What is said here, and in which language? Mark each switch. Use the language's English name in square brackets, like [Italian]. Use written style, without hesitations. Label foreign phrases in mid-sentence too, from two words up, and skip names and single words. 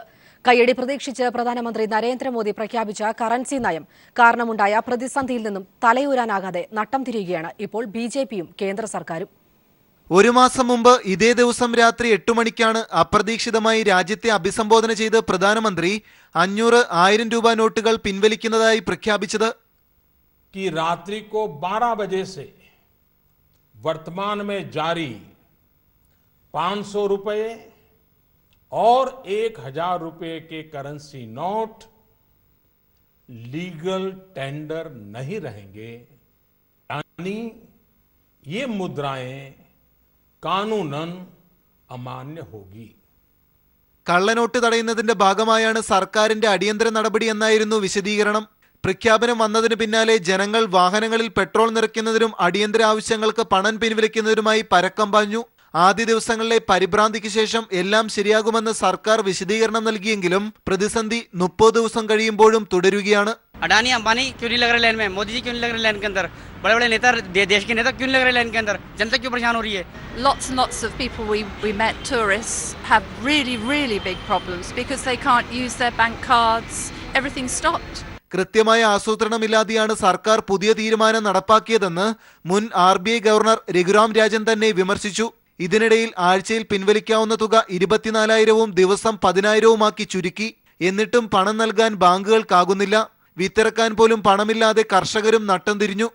[Malayalam] കയ്യടി പ്രതീക്ഷിച്ച് പ്രധാനമന്ത്രി നരേന്ദ്രമോദി പ്രഖ്യാപിച്ച കറൻസി നയം കാരണമുണ്ടായ പ്രതിസന്ധിയിൽ നിന്നും തലയൂരാനാകാതെ നട്ടം തിരിയുകയാണ് ഇപ്പോൾ BJPയും കേന്ദ്ര സർക്കാരും. 1 മാസം മുമ്പ് ഇതേ ദിവസം രാത്രി 8 മണിക്കാണ് അപ്രതീക്ഷിതമായി രാജ്യത്തെ അഭിസംബോധന ചെയ്ത് പ്രധാനമന്ത്രി 500, 1000 രൂപ നോട്ടുകൾ പിൻവലിക്കുന്നതായി പ്രഖ്യാപിച്ചത്. [Hindi] कि रात्रि को 12 बजे से वर्तमान में जारी 500 रुपए और 1000 रुपए के करेंसी नोट [English] legal tender [Hindi] नहीं रहेंगे, यानी ये मुद्राएं कानूनन अमान्य होगी. [Malayalam] കള്ളനോട്ട് തടയുന്നതിന്റെ ഭാഗമായാണ് സർക്കാരിന്റെ അടിയന്തര നടപടി എന്നായിരുന്നു വിശദീകരണം. പ്രഖ്യാപനം വന്നതിന് പിന്നാലെ ജനങ്ങൾ വാഹനങ്ങളിൽ പെട്രോൾ നിറയ്ക്കുന്നതിനും അടിയന്തര ആവശ്യങ്ങൾക്ക് പണം പിൻവലിക്കുന്നതിനുമായി പരക്കം പാഞ്ഞു. ആദ്യ ദിവസങ്ങളിലെ പരിഭ്രാന്തിക്ക് ശേഷം എല്ലാം ശരിയാകുമെന്ന് സർക്കാർ വിശദീകരണം നൽകിയെങ്കിലും പ്രതിസന്ധി 30 ദിവസം കഴിയുമ്പോഴും തുടരുകയാണ്. [Hindi] अडानी अंबानी क्यों नहीं लग रहे लाइन में? मोदी जी क्यों नहीं लग रहे लाइन के अंदर? बड़े बड़े नेता देश के नेता क्यों नहीं लग रहे लाइन के अंदर? जनता क्यों परेशान हो रही है? [English] Lots and lots of people we met, tourists, have really big problems because they can't use their bank cards. Everything's stopped. [Malayalam] കൃത്യമായ ആസൂത്രണമില്ലാതെയാണ് സർക്കാർ പുതിയ തീരുമാനം നടപ്പാക്കിയതെന്ന് മുൻ RBI ഗവർണർ രഘുറാം രാജൻ തന്നെ വിമർശിച്ചു. ഇതിനിടയിൽ ആഴ്ചയിൽ പിൻവലിക്കാവുന്ന തുക 24,000-ഉം ദിവസം 10,000-ഉമാക്കി ചുരുക്കി. എന്നിട്ടും പണം നൽകാൻ ബാങ്കുകൾക്കാകുന്നില്ല. വിത്തിറക്കാൻ പോലും പണമില്ലാതെ കർഷകരും നട്ടം തിരിഞ്ഞു.